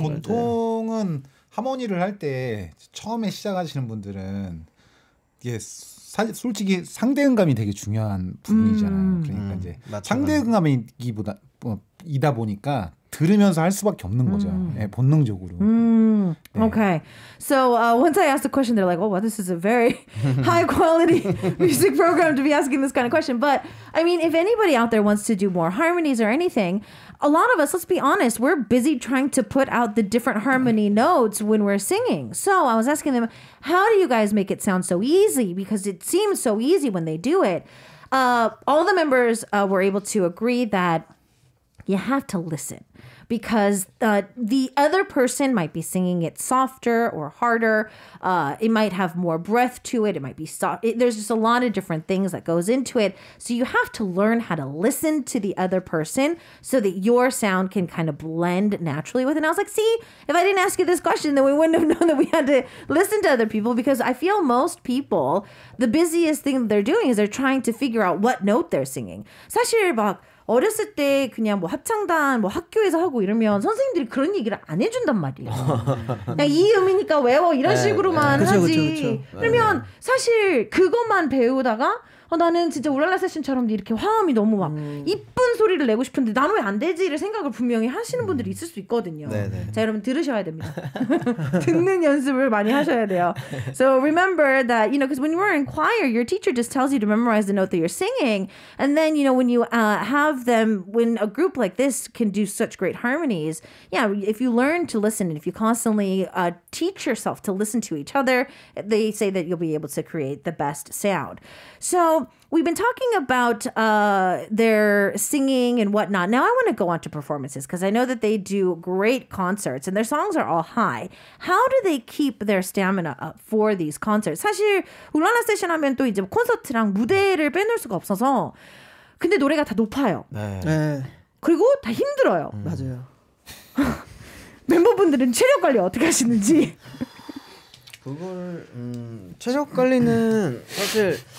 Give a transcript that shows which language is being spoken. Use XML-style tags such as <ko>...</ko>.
<ko>보통은 하모니를 할 때 처음에 시작하시는 분들은 이게 솔직히 상대음감이 되게 중요한 부분이잖아요. 그러니까 이제 상대음감이기보다 이다 보니까 들으면서 할 수밖에 없는 거죠. 본능적으로.</ko> <en>Okay. So once I asked the question, they're like, oh, well, this is a very high quality music program to be asking this kind of question. But I mean, if anybody out there wants to do more harmonies or anything, a lot of us, let's be honest, we're busy trying to put out the different harmony notes when we're singing. So I was asking them, how do you guys make it sound so easy? Because it seems so easy when they do it. All the members were able to agree that you have to listen. Because the other person might be singing it softer or harder. It might have more breath to it. It might be soft. There's just a lot of different things that goes into it. So you have to learn how to listen to the other person so that your sound can kind of blend naturally with it. And I was like, see, if I didn't ask you this question, then we wouldn't have known that we had to listen to other people, because I feel most people, the busiest thing that they're doing is they're trying to figure out what note they're singing.</en> <ko>사실 막 어렸을 때 그냥 뭐 합창단 뭐 학교에서 하고 이러면 선생님들이 그런 얘기를 안 해준단 말이에요. 그냥 이 음이니까 외워 이런 식으로만 하지. 그러면 사실 그것만 배우다가 나는 진짜 울랄라 세션처럼 이렇게 화음이 너무 막 이쁜 소리를 내고 싶은데 나는 왜 안 되지를 생각을 분명히 하시는 분들이 있을 수 있거든요. 네네. 자, 여러분 들으셔야 됩니다. 듣는 연습을 많이 하셔야 돼요.</ko> <en>So remember that, because when you were in choir, your teacher just tells you to memorize the note that you're singing. And then, when you have them, when a group like this can do such great harmonies, if you learn to listen and if you constantly teach yourself to listen to each other, they say that you'll be able to create the best sound. So we've been talking about their singing and whatnot. Now I want to go on to performances because I know that they do great concerts and their songs are all high. How do they keep their stamina up for these concerts?</en> <ko>사실 울랄라 세션 하면 또 이제 콘서트랑 무대를 빼놓을 수가 없어서 근데 노래가 다 높아요. 네. 그리고 다 힘들어요. 맞아요. 멤버분들은 체력 관리 어떻게 하시는지. 그걸 체력 관리는 사실</ko>